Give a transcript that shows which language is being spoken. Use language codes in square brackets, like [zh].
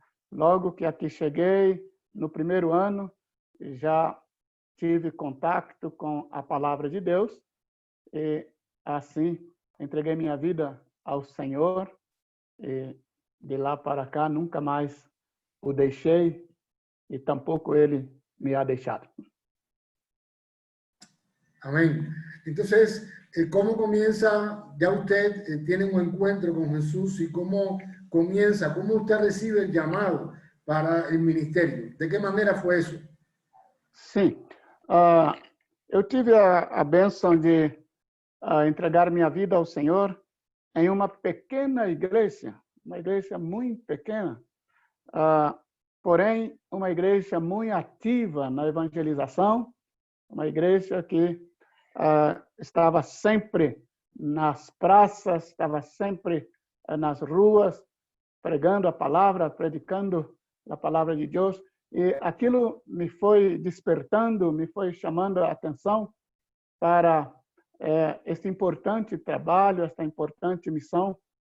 [pt] Logo que aqui cheguei, no primeiro ano, já tive contato com a palavra de Deus e assim entreguei minha vida ao Senhor. E de lá para cá nunca mais o deixei e tampouco ele me ha deixado. [es] Amén. Entonces, ¿cómo comienza? Ya usted tiene un encuentro con Jesús, y cómo comienza, cómo usted recibe el llamado para el ministerio. ¿De qué manera fue eso? [pt] Sim, eu tive a bênção de entregar minha vida ao Senhor em uma pequena igreja muito pequena, porém uma igreja muito ativa na evangelização, uma igreja que estava sempre nas praças, estava sempre nas ruas, pregando a palavra, predicando a palavra de Deus, e aquilo me foi despertando, me foi chamando a atenção para este importante trabalho, esta importante missão.